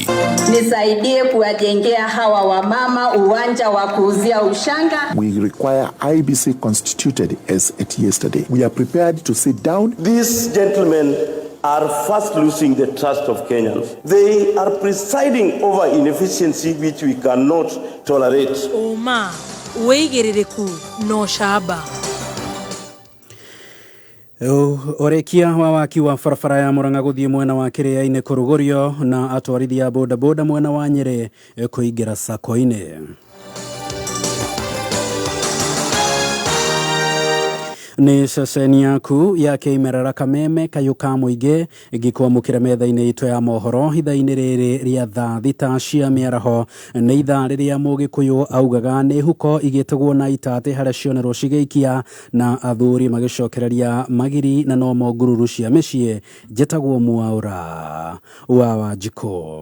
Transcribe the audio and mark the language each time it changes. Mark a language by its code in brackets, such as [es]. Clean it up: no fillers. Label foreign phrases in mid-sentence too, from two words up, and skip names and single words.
[sw] Nisaidie kuwajengea hawa wamama uwanja wa kuuzia ushanga. [en] We require IBC constituted as at yesterday. We are prepared to sit down. These gentlemen are fast losing the trust of Kenyans. They are presiding over inefficiency which we cannot tolerate. [ki] Uma weigiririku no shaba. Orekia wa waki wa farafara ya Murang'a guthie mwena wa Kĩrĩainĩ kurugurio na atwarithia boda mwena wa Nyeri kuingira sako-inĩ. Ni ceceni yaku ya Kĩmerera Kameme Kayuka Muigi ĩgĩkwamũkĩra metha-inĩ itũ ya mohoro ithaa-inĩ rĩrĩ rĩa thaa thita cia mĩaraho nĩ ithaa rĩrĩa Mũgĩkũyũ augaga nĩ huko igĩtegwo na itate harĩa cionerwo cigĩikia na athuri magĩcokereria magiri na no ngururu cia mĩciĩ njĩtagwo Mwaũra wa Wanjikũ.